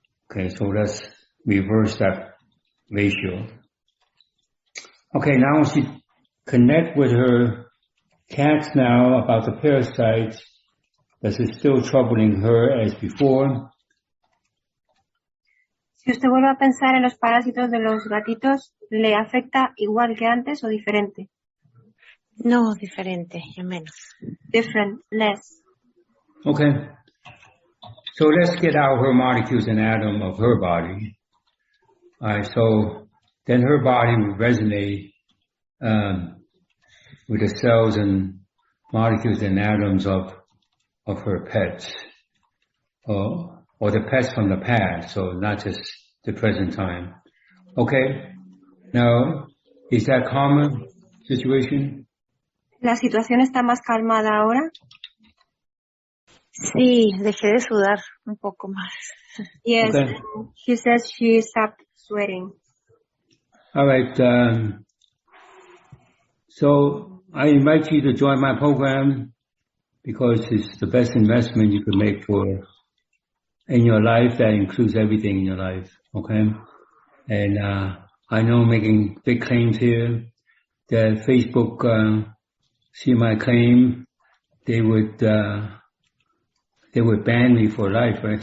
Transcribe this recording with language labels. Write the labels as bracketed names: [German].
[English] Okay, so let's reverse that ratio. Okay, now she connect with her cats now about the parasites. Does it still troubling her as before? [Spanish] Si usted vuelve a pensar en los parásitos de los gatitos, ¿le afecta igual que antes o diferente? No, diferente, ya menos. [English] Different, less. Okay. So let's get out her molecules and atom of her body. Alright, so then her body would resonate with the cells and molecules and atoms of her pets, or the pets from the past, so not just the present time. Okay? Now, is that common situation? [Spanish] ¿La situación está más calmada ahora? Sí, dejé de sudar un poco más. [English] Yes, Okay. she says she stopped sweating. All right. So I invite you to join my program because it's the best investment you can make in your life. That includes everything in your life. Okay. And I know I'm making big claims here that Facebook see my claim, they would ban me for life, right?